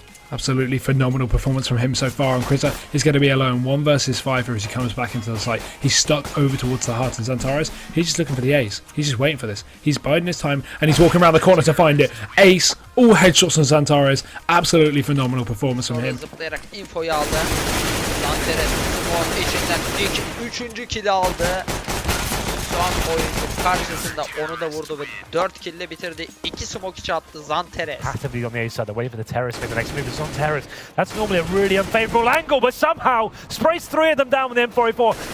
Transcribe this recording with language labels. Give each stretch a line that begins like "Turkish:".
English: Absolutely phenomenal performance from him so far, and Critter is going to be alone 1 versus 5 as he comes back into the site. He's stuck over towards the heart, and Xantares, he's just looking for the ace. He's just waiting for this. He's biding his time, and he's walking around the corner to find it. Ace, all headshots on Xantares. Absolutely phenomenal performance from him.
Turkish: Zıplayarak infoyu aldı. Xantares smoke içinden ilk 3. kill'i aldı. Şu an oyuncu karşısında onu da vurdu ve 4 kill'le bitirdi. 2 smoke içi attı Xantares.
English: Have to be on the A side, they're waiting for the terrorists to make the next move. It's on terrorists. That's normally a really unfavorable angle, but somehow sprays 3 of them down with the M4A4.